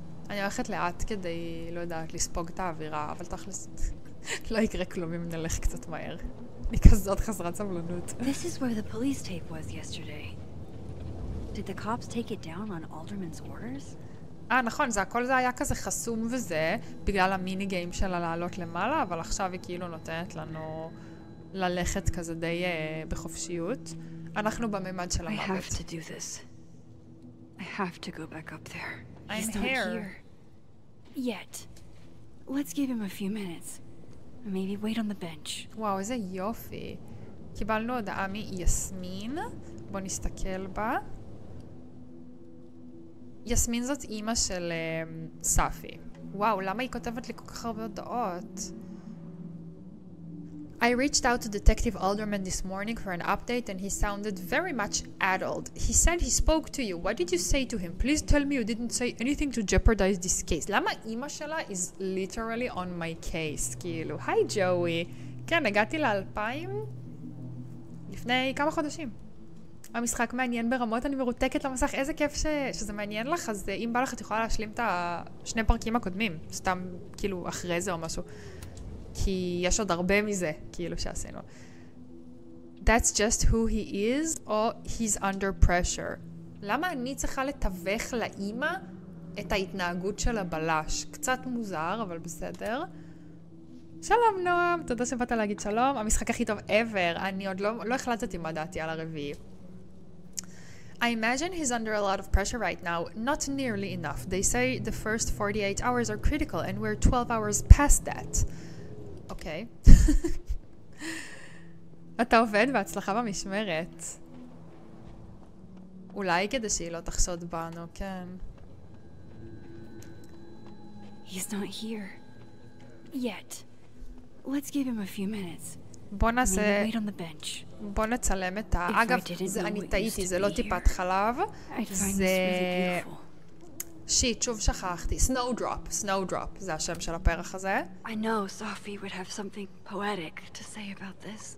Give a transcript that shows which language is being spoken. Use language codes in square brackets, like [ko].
[he] אני הולכת לאט כדי, לא יודעת, לספוג את האווירה, אבל תכלס לא יקרה כלום אם נלך קצת מהר. אני כזאת חסרת סבלנות. [en] This is where the police tape was yesterday. Did the cops take it down on Alderman's orders? [he] נכון, הכל זה היה כזה חסום וזה, בגלל המיני גיים שלה לעלות למעלה, אבל עכשיו היא כאילו נותנת לנו ללכת כזה די בחופשיות. אנחנו בממד של המוות. [en] I have to do this. I have to go back up there. I'm He's not here. Yet. Let's give him a few minutes. Maybe wait on the bench. [he] וואו, איזה יופי. קיבלנו הודעה מיסמין. בוא נסתכל בה. יסמין זאת אימא של ספי. וואו, למה היא כותבת לי כל כך הרבה הודעות? [en] I reached out to Detective Alderman this morning for an update and he sounded very much addled. He said he spoke to you. What did you say to him? Please tell me you didn't say anything to jeopardize this case. [he] למה אמא שלה [en] is literally on my case? [he] כאילו, היי ג'וי. כן, הגעתי ל-2000 לפני כמה חודשים. המשחק מעניין ברמות, אני מרותקת למסך. איזה כיף שזה מעניין לך, אז אם בא לך את יכולה להשלים את השני פרקים הקודמים. סתם כאילו אחרי זה או משהו. כי יש עוד הרבה מזה, כאילו שעשינו. [en] That's just who he is, [he] או [en] he's under pressure. [he] למה אני צריכה לתווך לאמא את ההתנהגות של הבלש? קצת מוזר, אבל בסדר. שלום נועם, תודה שבאת להגיד שלום. המשחק הכי טוב ever. אני עוד לא החלטתי מה דעתי על הרביעי. [en] I imagine he's under a lot of pressure right now. Not nearly enough. They say the first 48 hours are critical, and we're 12 hours past that. [he] אוקיי. אתה עובד בהצלחה במשמרת. אולי כדי שהיא לא תחשוד בנו, כן. [en] He's not here. Yet. Let's give him a few minutes. [he] בוא נעשה... [en] Wait on the bench. [he] בוא נצלם את ה... אגב, אני טעיתי, זה לא טיפת חלב. זה... שיט, שוב שכחתי. Snowdrop, זה השם של הפרח הזה. [en] I know Sophie would have something poetic to say about this.